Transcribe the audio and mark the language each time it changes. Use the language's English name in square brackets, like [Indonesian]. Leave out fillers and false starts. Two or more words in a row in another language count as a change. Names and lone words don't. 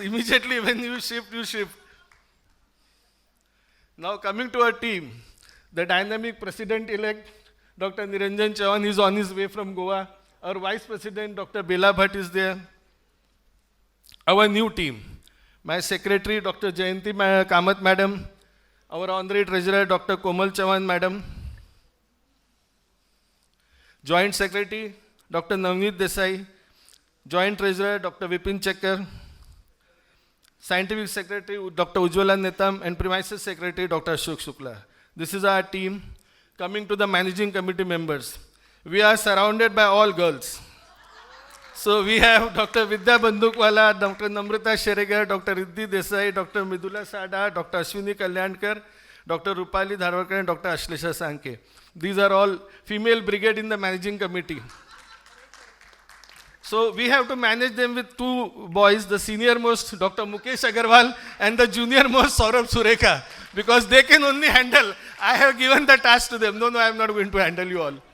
[English] Immediately when you shift, you shift. Now coming to our team, the dynamic president-elect, Dr. Niranjan Chauhan, is on his way from Goa. Our vice president, Dr. Bela Bhatt, is there. Our new team, my secretary, Dr. Jayanti Kamath madam, our honorary treasurer, Dr. Komal Chauhan madam, joint secretary, Dr. Navneet Desai, joint treasurer, Dr. Vipin Chakkar, scientific secretary, Dr. Ujjwala Netam, and premises secretary, Dr. Ashok Shukla. This is our team. Coming to the managing committee members, we are surrounded by all girls. So we have Dr. Vidya Bandukwala, Dr. Namrata Sheregar, Dr. Riddhi Desai, Dr. Midula Sada, Dr. Ashwini Kalyankar, Dr. Rupali Dharwarkar, and Dr. Ashlesha Sanke. These are all female brigade in the managing committee. So we have to manage them with two boys, the senior most Dr. Mukesh Agarwal and the junior most Saurabh Sureka, because they can only handle. I have given the task to them. No, I am not going to handle you all.